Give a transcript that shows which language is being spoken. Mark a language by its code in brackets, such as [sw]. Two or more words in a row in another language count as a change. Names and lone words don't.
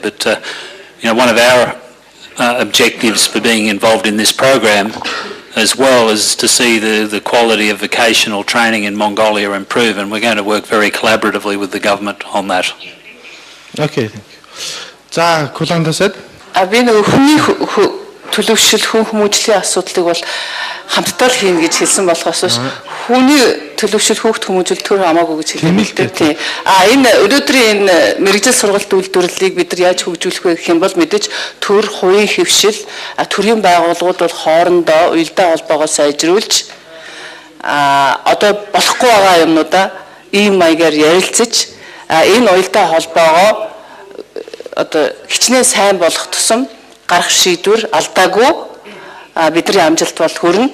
[en] But one of our objectives for being involved in this program as well is to see the quality of vocational training in Mongolia improve, and we're going to work very collaboratively with the government on that. Okay, thank you. За, Kulanda said. [mn] Би нэг хүний төлөвшил хүн хүмүүжлийн асуудлыг бол хамтдаа л хийнэ гэж хэлсэн болохоос хүний төлөвшил хүүхд хүмүүжил төр хамаагүй гэж хэлсэн л дээ. Тийм. Энэ өнөөдрийн энэ мэрэгжил сургалт үйлдвэрлэлийг бид нар яаж хөгжүүлэх вэ гэх юм бол мэдээж төр хувийн хвшил төрийн байгууллагууд бол хоорондоо уялдаа холбоогоо сайжруулж одоо болохгүй байгаа юмнуудаа ийм маягаар ярилцаж энэ уялдаа холбоогоо одоо хичнээн сайн болох тусам гарах шийдвэр алдаагүй бидний амжилт бол хүрнэ.